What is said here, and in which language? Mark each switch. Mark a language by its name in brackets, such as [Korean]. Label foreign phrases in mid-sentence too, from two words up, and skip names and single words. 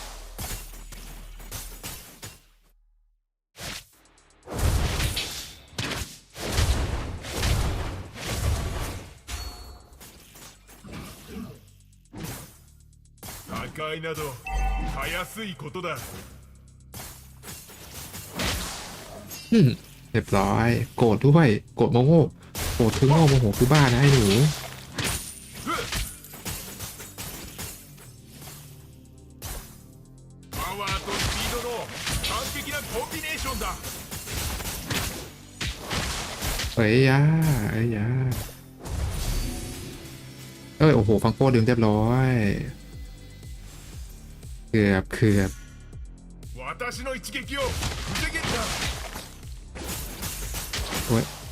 [Japanese] 破壊などたやすいことだ [Thai] เรียบร้อยโกรธด้วยโกรธโมโหโกรธถึงโมโหคือบ้านะไอ้หนู [Japanese] パワーとスピードの完璧なコンビネーションだ [Thai] เอ้ยโอ้โหฟังโก้ดึงเรียบร้อยเกือบ [Japanese] 私の一撃を防げるか [Thai] โอ้ย